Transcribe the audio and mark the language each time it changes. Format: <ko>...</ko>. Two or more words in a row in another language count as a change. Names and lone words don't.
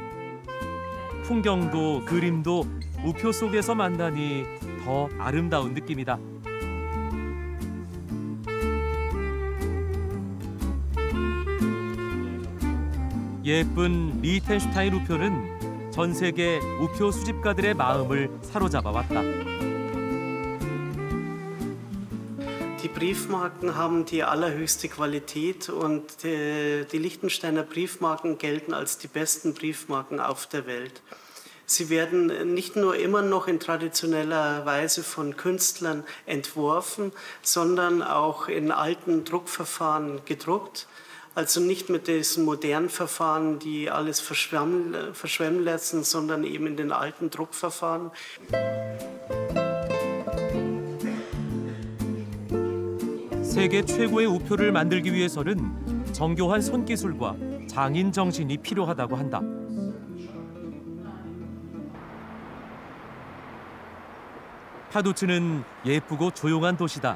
<ko>풍경도 그림도 우표 속에서 만나니 더 아름다운 느낌이다. 예쁜 리텐슈타인 우표는 전 세계 우표 수집가들의 마음을 사로잡아 왔다.</ko> <de>Die Briefmarken haben die allerhöchste Qualität und die Liechtensteiner Briefmarken gelten als die besten Briefmarken auf der Welt. Sie werden nicht nur immer noch in traditioneller Weise von Künstlern entworfen, sondern auch in alten Druckverfahren gedruckt. Also nicht mit diesen modernen Verfahren, die alles verschwemmen lassen, sondern eben in den alten Druckverfahren.</de> <ko>세계 최고의 우표를 만들기 위해서는 정교한 손기술과 장인 정신이 필요하다고 한다. 파두츠는 예쁘고 조용한 도시다.</ko>